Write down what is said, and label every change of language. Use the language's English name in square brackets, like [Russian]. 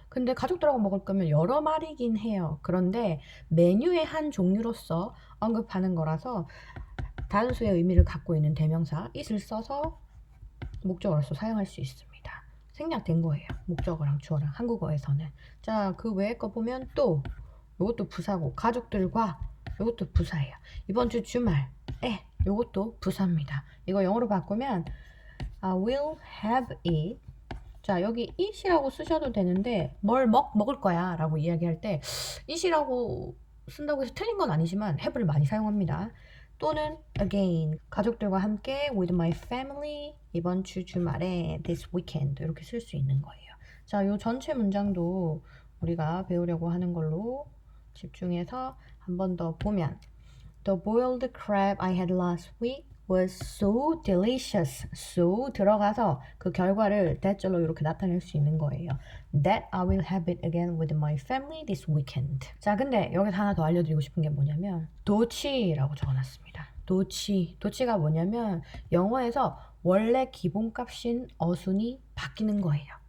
[Korean] 근데 가족들하고 먹을 거면 여러 마리긴 해요. 그런데 메뉴의 한 종류로서 언급하는 거라서 단수의 의미를 갖고 있는 대명사 it을 써서 목적어로서 사용할 수 있습니다. 생략된 거예요. 목적어랑 주어랑 한국어에서는. 자, 그 외의 거 보면 또 이것도 부사고 가족들과 이것도 부사예요. 이번 주 주말에 이것도 부사입니다. 이거 영어로 바꾸면 [English] I will have it. [Korean] 자, 여기 it이라고 쓰셔도 되는데 뭘 먹을 거야 라고 이야기할 때 it이라고 쓴다고 해서 틀린 건 아니지만 have를 많이 사용합니다. 또는 again 가족들과 함께 [English] with my family [Korean] 이번 주 주말에 [English] this weekend [Korean] 이렇게 쓸 수 있는 거예요. 자, 요 전체 문장도 우리가 배우려고 하는 걸로 집중해서 한 번 더 보면 [English] The boiled crab I had last week was so delicious. [Korean] so 들어가서 그 결과를 that절로 이렇게 나타낼 수 있는 거예요. [English] That I will have it again with my family this weekend. [Korean] 자, 근데 여기서 하나 더 알려드리고 싶은 게 뭐냐면 도치라고 적어놨습니다. 도치가 뭐냐면 영어에서 원래 기본값인 어순이 바뀌는 거예요.